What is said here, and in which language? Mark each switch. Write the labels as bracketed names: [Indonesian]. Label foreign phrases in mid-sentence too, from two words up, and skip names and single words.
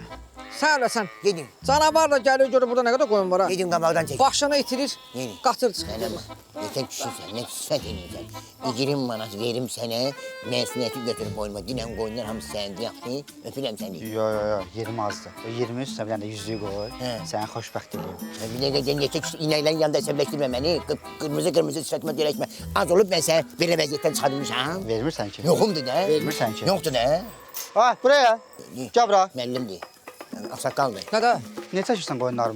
[Azerbaijani] Sən öləsən, Gedin, canavar da gəlir, görür burada nə qədər qoyun var ha. gedin qabaqdan çəkin. Başını itirir, Yeni. qatır çıxır. Mənə bax, yetən kişisən, nə sifət eləyəcək. 20 manat verim sənə, məsuliyyəti götürüb boynuma. Dinən qoyunlar hamısı sənindir, yaxşı, öpürəm səni. Yo, 20 azdır. [Turkish] O 20 üstüne bir tane de 100'lüğü koy. [Azerbaijani] He. Səni xoşbəxt edeyim. Bir dəqiqə, yetən kişi inəklərin yanında əsəbləşdirmə məni. Qırmızı sifətimə dirəkmə. Az olub mən sənə belə vəziyyətdən çıxarmışam. Vermirsən ki. Yoxumdur da. Vermirsən ki. Yoxdur da. Ha, buraya. Gel bura. Müəllimdir. Ağsaqqaldır. Nədə? Niyə çəkirsən qoyunlarımı?